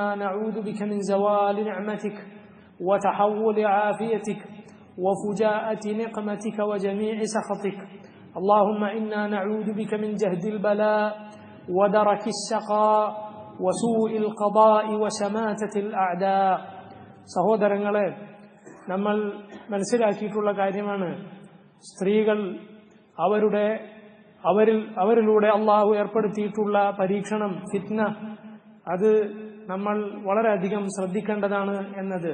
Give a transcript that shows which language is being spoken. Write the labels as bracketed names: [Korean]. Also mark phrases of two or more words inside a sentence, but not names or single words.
[Arabic] نعوذ بك من زوال نعمتك وتحول عافيتك وفجاءة نقمتك وجميع سخطك اللهم إنا نعوذ بك من جهد البلاء ودرك الشقاء وسوء القضاء وشماتة الأعداء [Malayalam] സഹോദരങ്ങളെ, നമ്മൾ മനസ്സിലാക്കിയിട്ടുള്ള കാര്യമാണ് സ്ത്രീകൾ അവരിലൂടെ അള്ളാഹു ഏർപ്പെടുത്തിയിട്ടുള്ള പരീക്ഷണം, ഫിത്ന, അത് നമ്മൾ വളരെയധികം ശ്രദ്ധിക്കേണ്ടതാണ് എന്നത്.